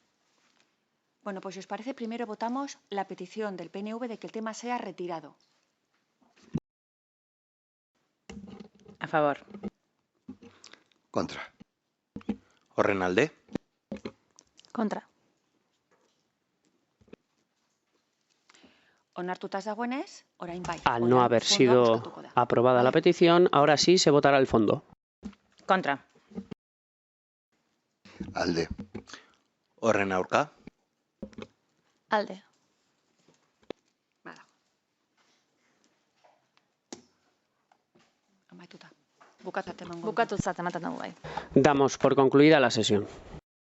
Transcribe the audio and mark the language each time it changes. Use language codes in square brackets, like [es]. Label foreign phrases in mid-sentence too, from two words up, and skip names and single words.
[es] Bueno, pues si os parece, primero votamos la petición del PNV de que el tema sea retirado. A favor. Contra. [eu] Orrenalde. [es] Contra. [eu] Onartuta ez dagoenez, orain bai. [es] Al no haber sido aprobada la petición, ahora sí se votará el fondo. Contra. [eu] Alde. Horren aurka. Alde. Bada. Amaituta. Bukatutzat ematen dugu bai. [es] Damos por concluida la sesión.